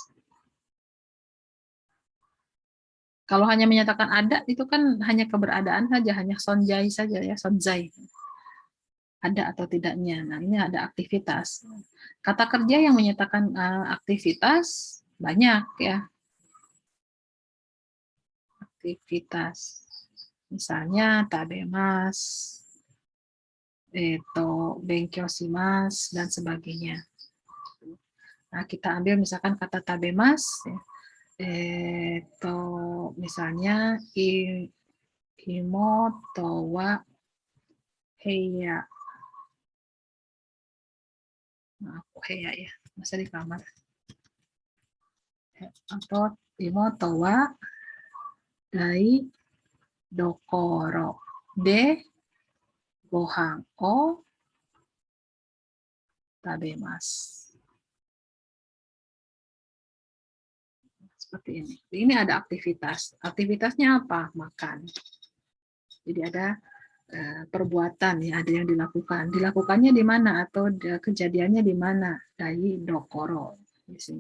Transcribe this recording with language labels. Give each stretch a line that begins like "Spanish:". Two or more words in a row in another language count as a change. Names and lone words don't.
Indonesian: Kalau hanya menyatakan ada itu kan hanya keberadaan saja, hanya sonjai saja ya, sonjai. Ada atau tidaknya. Nah, ini ada aktivitas. Kata kerja yang menyatakan aktivitas banyak ya. Aktivitas. Misalnya
Japanese: 食べます、勉強します
Indonesian: dan sebagainya. Nah, kita ambil misalkan kata tabemas, misalnya
Japanese: 妹は部屋.
Indonesian: Nah, heya ya, masa di kamar.
Japanese: Atau 妹は台所でご飯を食べます.
Indonesian: Seperti ini. Ini ada aktivitas. Aktivitasnya apa? Makan. Jadi ada perbuatan ya, ada yang dilakukan. Dilakukannya di mana atau kejadiannya di mana? Dai dokoro di sini.